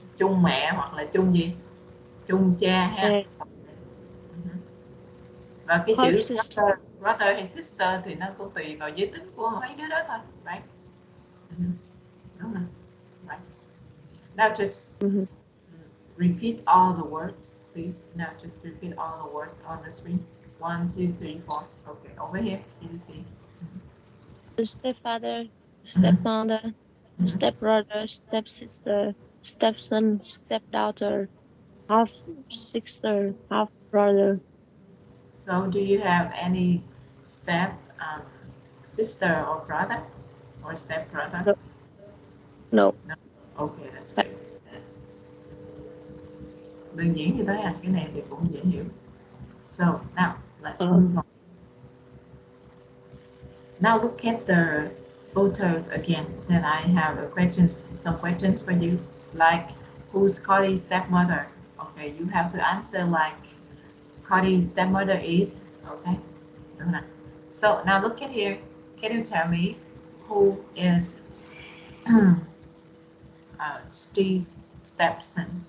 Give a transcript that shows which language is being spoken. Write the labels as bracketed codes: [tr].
[vi] Chung mẹ hoặc là chung gì? Chung cha ha. Và cái chữ brother hay sister thì nó cũng tùy vào giới tính của mấy đứa đó thôi, [en] right? [vi] Đúng rồi, [en] right. Now just repeat all the words, please. Now just repeat all the words on the screen. 1, 2, 3, 4. Okay, over here, can you see? Stepfather, stepmother, stepbrother, stepsister, stepson, stepdaughter, half sister, half brother. So do you have any step sister or brother or step brother? No. Okay, that's great. [vi] Đơn giản như thế à, cái này thì cũng dễ hiểu. [en] So now let's move on. Now look at the photos again. Then I have some questions for you, like who's Cody's stepmother? Okay, you have to answer like Cody's stepmother is. Okay, so now look at here. Can you tell me who is Steve's stepson?